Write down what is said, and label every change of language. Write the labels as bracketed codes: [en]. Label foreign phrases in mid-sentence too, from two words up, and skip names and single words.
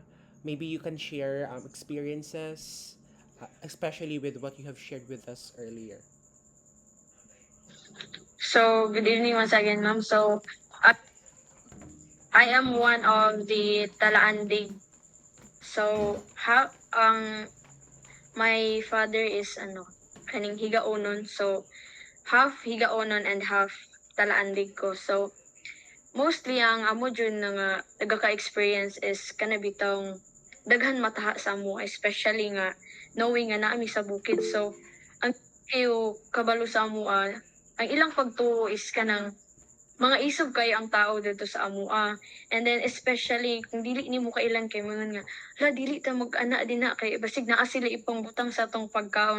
[en] Maybe you can share experiences, especially with what you have shared with us earlier. So, good evening once again, ma'am. So, I, I am one of the Talaandig. So, my father is kaning Higaonon. So, half Higaonon and half Talaandig ko. [ceb] So, mostly ang amo dyan na nga nagaka-experience is kana bitong daghan mataha sa amo, especially nga knowing nga naami sa bukid. So, ang kayo kabalo sa amo, ang ilang pagtuo is kanang mga isog kayo ang tao dito sa amua. [en] And then especially [ceb] kung dili nimo kailan kay mga nga, la dili ta mag-ana din na kay basig naa sila ipang butang sa atong pagkaon.